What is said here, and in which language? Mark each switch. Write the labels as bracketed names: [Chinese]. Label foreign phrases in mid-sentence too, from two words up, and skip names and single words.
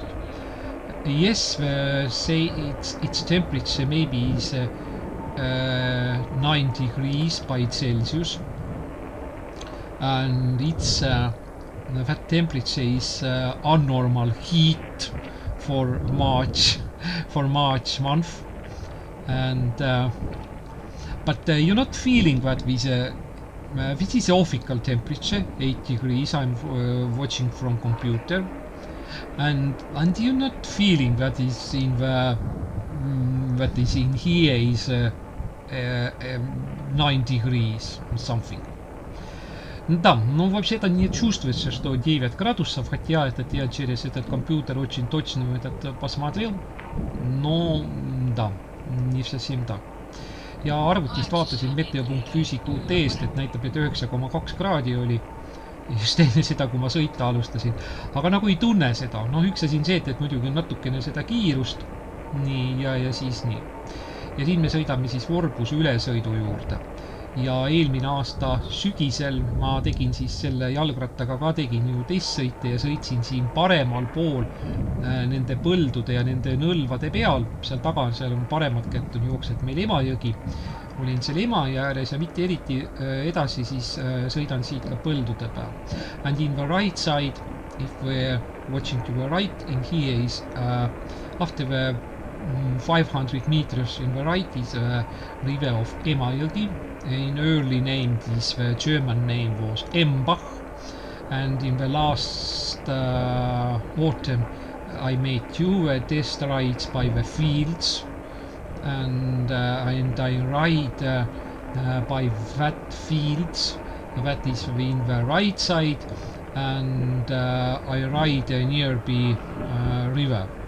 [English] Yes, say its temperature maybe is 9 degrees by Celsius, and it's that temperature is abnormal heat for March month, and but you're not feeling that this is the official temperature 8 degrees. I'm watching from computer, and you're not feeling that is in the that is in here is 9 degrees or something. [Russian] Да, ну вообще-то не чувствуется, что 9 градусов, хотя этот я через этот компьютер очень точно этот посмотрел, но да, не совсем так. [Estonian] Ja arvutist vaatasin meteo.füüsiku Teest, et näitab, et 9,2 kraadi oli just enne seda, kui ma sõita alustasin. Aga nagu ei tunne seda. Noh, üks asi on see, et muidugi on natukene seda kiirust. Nii, ja siis nii. Ja siin me sõidame siis Ворбuse ülesõidu juurde. Ja eelmine aasta sügisel ma tegin siis selle jalgrattaga ka tegin ju testsõite ja sõitsin siin paremal pool nende põldude ja nende nõlvade peal. Seal taga seal on paremat kätt on jooksed meil Emajõgi. Olin seal Emajõe ääres ja mitte eriti edasi siis sõidan siit ka põldude peal. [English] And in the right side, if we're watching to the right, in here is after the 500 meters in the right is a river of Emajõgi. In early name, this German name was Embach, and in the last autumn I made two test rides by the fields, and I ride by that fields, that is in the right side, and I ride near the river.